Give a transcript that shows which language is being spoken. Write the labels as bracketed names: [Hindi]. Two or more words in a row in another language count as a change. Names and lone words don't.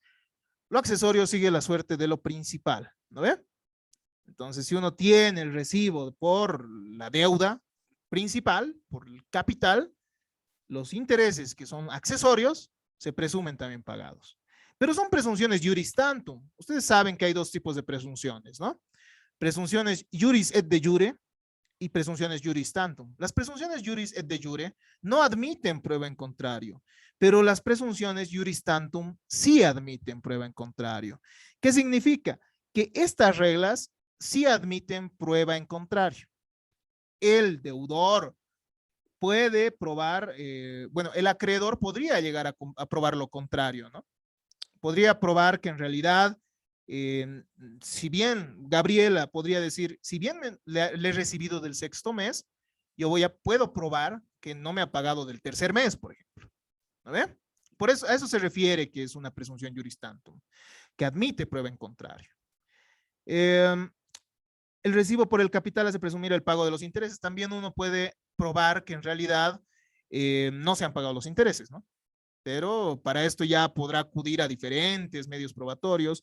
[Spanish] Lo accesorio sigue la suerte de lo principal, ¿no ve? Entonces, si uno tiene el recibo por la deuda principal, por el capital, los intereses que son accesorios se presumen también pagados. Pero son presunciones [Latin] juris tantum. [Spanish] Ustedes saben que hay dos tipos de presunciones, ¿no? Presunciones [Latin] juris et de jure [Spanish] y presunciones [Latin] juris tantum. [Spanish] Las presunciones [Latin] juris et de jure [Spanish] no admiten prueba en contrario, pero las presunciones [Latin] juris tantum [Spanish] sí admiten prueba en contrario. ¿Qué significa? Que estas reglas sí admiten prueba en contrario. El deudor puede probar, bueno, el acreedor podría llegar a probar lo contrario, ¿no? Podría probar que en realidad, si bien Gabriela podría decir, si bien le he recibido del sexto mes, yo puedo probar que no me ha pagado del tercer mes, por ejemplo. ¿No ve? Por eso, a eso se refiere que es una presunción [Latin] juris tantum, [Spanish] que admite prueba en contrario. El recibo por el capital hace presumir el pago de los intereses. También uno puede probar que en realidad no se han pagado los intereses, ¿no? Pero para esto ya podrá acudir a diferentes medios probatorios.